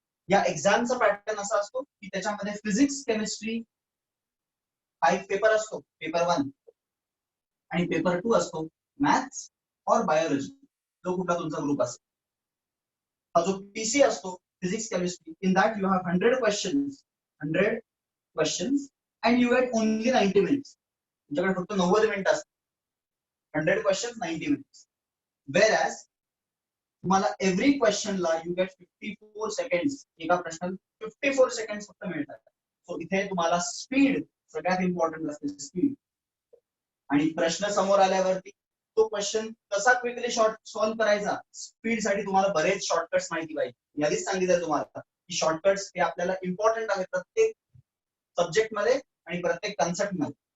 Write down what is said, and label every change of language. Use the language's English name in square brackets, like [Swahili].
[Marathi] या एक्झामचा पॅटर्न असा असतो की त्याच्यामध्ये फिजिक्स, केमिस्ट्री हा एक पेपर असतो, पेपर 1, आणि पेपर 2 असतो मॅथ्स और बायोलॉजी, जो कुठला तुमचा ग्रुप असेल. हा जो PC असतो [English] Physics, chemistry, in that you have 100 questions and you get only 90 minutes. [Marathi] तुमच्याकडे फक्त 90 मिनिटं असतात. [English] 100 questions 90 minutes. Whereas [Marathi] तुम्हाला [English] every question ला you get 54 seconds. [Marathi] एका प्रश्नाला 54 seconds फक्त मिळतात. सो इथे तुम्हाला स्पीड सगळ्यात इम्पॉर्टंट असते, स्पीड. आणि प्रश्न समोर आल्यावरती तो क्वेश्चन कसा क्विकली सॉल्व्ह करायचा, स्पीड साठी तुम्हाला बरेच शॉर्टकट्स माहिती पाहिजे. यादीच सांगितलं तुम्हाला की शॉर्टकट्स हे आपल्याला इम्पॉर्टंट आहेत प्रत्येक सब्जेक्ट मध्ये आणि प्रत्येक कन्सेप्ट मध्ये.